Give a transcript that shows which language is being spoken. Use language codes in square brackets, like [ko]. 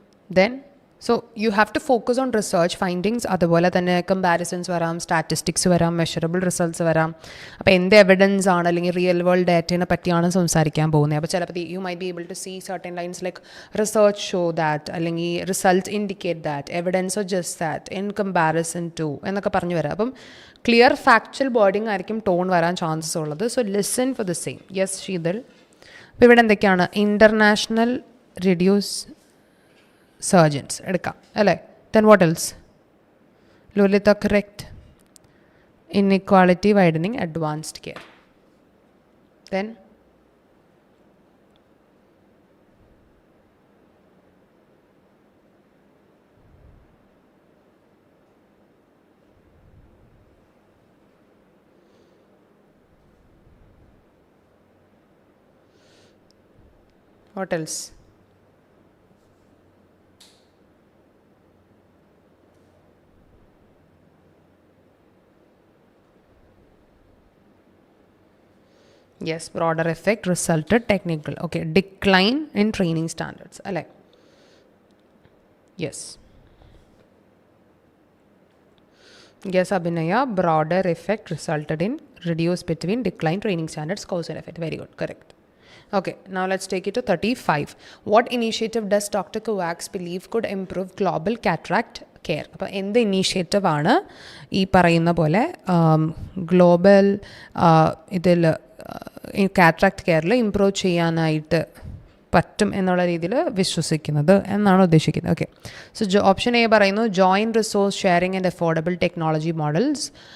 [en] Then so you have to focus on research findings. [ml] അതുപോലെ തന്നെ comparisons വരാം, statistics വരാം, മെഷറബിൾ റിസൾട്ട്സ് വരാം. അപ്പോൾ എന്ത് എവിഡൻസ് ആണ് അല്ലെങ്കിൽ റിയൽ വേൾഡ് ഡാറ്റയെ പറ്റിയാണ് സംസാരിക്കാൻ പോകുന്നത്. [en] അപ്പോൾ ചിലപ്പോൾ you might be able to see certain lines like research show that അല്ലെങ്കിൽ result indicate that evidence or just that in comparison to [ml] എന്നൊക്കെ പറഞ്ഞു വരാം. അപ്പം ക്ലിയർ ഫാക്ച്വൽ വേർഡിംഗ് ആയിരിക്കും ടോൺ വരാൻ ചാൻസസ് ഉള്ളത്. [en] So listen for the same. Yes Sheetal. [ml] അപ്പോൾ ഇവിടെ എന്തൊക്കെയാണ്? [en] international reduce surgeons [ml] എടുക്കാം അല്ലേ. [en] Then what else? Lolitha correct. Inequality widening advanced care. Then what else? Yes, broader effect resulted technical. Okay, decline in training standards. Alle. Yes. Yes, Abhinaya, broader effect resulted in reduce between decline training standards, cause and effect. Very good, correct. Okay, now let's take it to 35. What initiative does Dr. Kovacs believe could improve global cataract care? [ml] അപ്പോൾ എന്ത് initiative ആണ് ഈ പറയുന്ന പോലെ global ഇതിൽ cataract കെയറിൽ improve ചെയ്യാനായിട്ട് പറ്റും എന്നുള്ള രീതിയിൽ വിശ്വസിക്കുന്നത് എന്നാണ് ഉദ്ദേശിക്കുന്നത്. [en] Okay, so option A പറയുന്നു joint resource sharing and affordable technology models.